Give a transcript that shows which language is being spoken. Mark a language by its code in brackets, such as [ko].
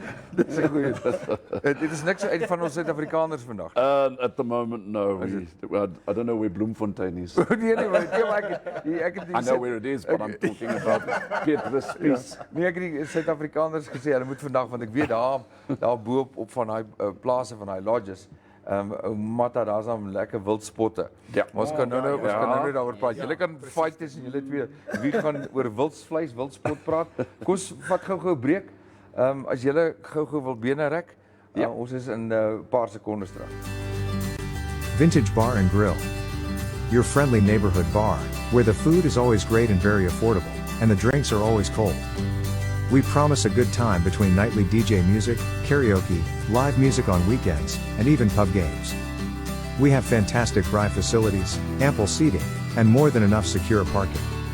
[af] Dis 'n goeie. Dit is niks uit van ons Suid-Afrikaners vandag. [en] At the moment, no. I don't know where Bloemfontein is. [af] Nee, maar ek het [en] I know where it is, but I'm talking about get this piece. [af] Nee, ek het die Suid-Afrikaners gesê hulle moet vandag, want ek weet daar bo op van daai plase van daai lodges. Mata, daar's dan lekker wildspotte. Ja. Maar ons kan nou daaroor praat. Julle kan fight tussen julle twee. Wie gaan oor wildspot praat? Kom ons vat gou-gou 'n breek. As julle gou-gou wil bene rek, Ja. Ons is in 'n paar sekondes terug. [en] Vintage Bar and Grill. Your friendly neighborhood bar, where the food is always great and very affordable, and the drinks are always cold. We promise a good time between nightly DJ music, karaoke, live music on weekends, and even pub games. We have fantastic braai facilities, ample seating, and more than enough secure parking.